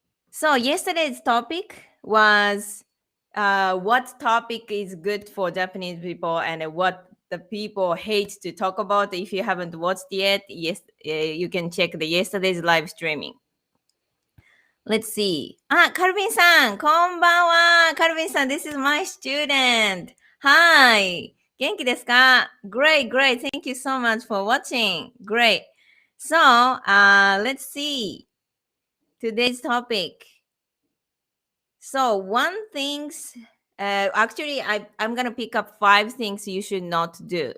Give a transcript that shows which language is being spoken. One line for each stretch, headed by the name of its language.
English: So yesterday's topic was, what topic is good for Japanese people and what the people hate to talk about. If you haven't watched yet, yes, you can check the yesterday's live streaming. Let's see. Ah, Calvin-san,
Japanese: こんばんは.
English: Calvin-san, this is my student. Hi.
Japanese: 元気ですか?
English: Great, great. Thank you so much for watching. Great. So, let's see. Today's topic. So one things, actually, I'm gonna pick up 5 things you should not do.